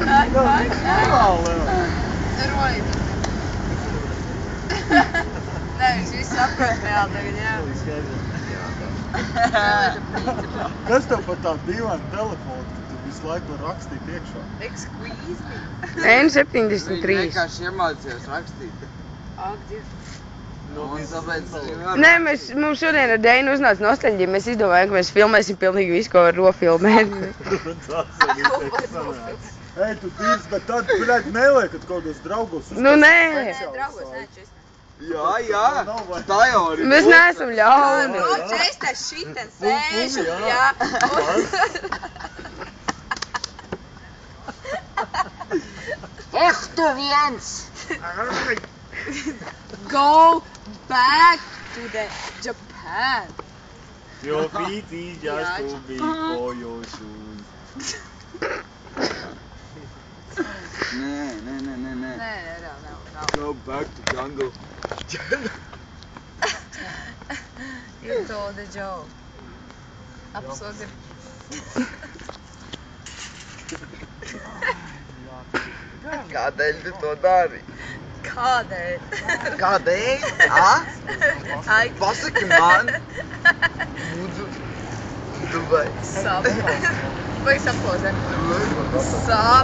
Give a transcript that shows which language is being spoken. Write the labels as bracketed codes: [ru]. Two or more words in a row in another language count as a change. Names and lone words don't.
[lv] Nē, viņš viss saprot vēl tagad, jā. Kas tev par tādu dīvainu telefonu, ka tu visu laiku var rakstīt iekšā? [en] Excuse me. [lv] N73. Viņi vienkārši iemācījās rakstīt. Ak, Dievs. Un tāpēc arī var. Nē, mums šodien ar Deinu uznāca nostalģija. Mēs izdomājām, ka mēs filmēsim pilnīgi visu, ko var rofilmēt. Ei, tu tīrs, bet tad, bļaļ, neliekat kaut kādos draugos. Nu, nē. Draugos, nē, čist. Jā, tā jau arī. Mēs neesam ļauni. Nu, čist, es šiten sēžu, jā. Tu viens! [en] Go back to the Japan. Your feet is just too big for your shoes. [lv] Nē. Nē, [en] Go back to jungle. You told the joke. Absolutely. [lv] Kādēļ tu to dari? Kādēļ? Kādēļ? Pasaki man. Lūdzu. Dubai. Sap. Vai sapozē? Sap.